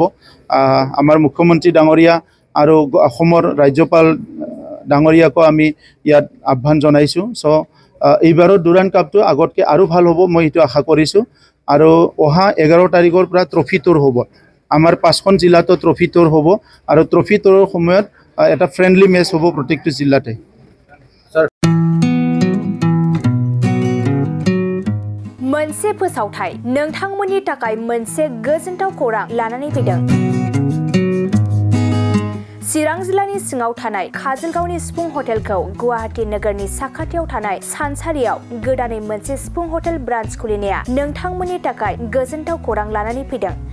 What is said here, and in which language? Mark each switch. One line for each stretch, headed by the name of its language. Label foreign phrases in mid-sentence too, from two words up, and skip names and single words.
Assamese: আমাৰ মুখ্যমন্ত্ৰী ডাঙৰীয়া আৰু অসমৰ ৰাজ্যপাল ডাঙৰীয়াকো আমি ইয়াত আহ্বান জনাইছোঁ। চ' এইবাৰৰ ডুৰাণ্ড কাপটো আগতকৈ আৰু ভাল হ'ব, মই এইটো আশা কৰিছোঁ। আৰু অহা 11 তাৰিখৰ পৰা
English: trophy tour
Assamese: হ'ব। আমাৰ 5খন জিলাতো
English: trophy tour
Assamese: হ'ব আৰু
English: trophy tour
Assamese: সময়ত এটা
English: friendly match
Assamese: হ'ব প্ৰত্যেকটো জিলাতে।
Bodo: मोनसे फोसावथाय नोंथांमोननि थाखाय मोनसे गोजोनथाव खौरां लानानै फैदों। चिरां जिल्लानि सिङाव थानाय काजलगावनि सिफुं हटेलखौ गुवाहाटी नोगोरनि साखाथियाव थानाय सानसारियाव गोदानै मोनसे सिफुं हटेल ब्रान्च खुलिनाया नोंथांमोननि थाखाय गोजोनथाव खौरां लानानै फैदों।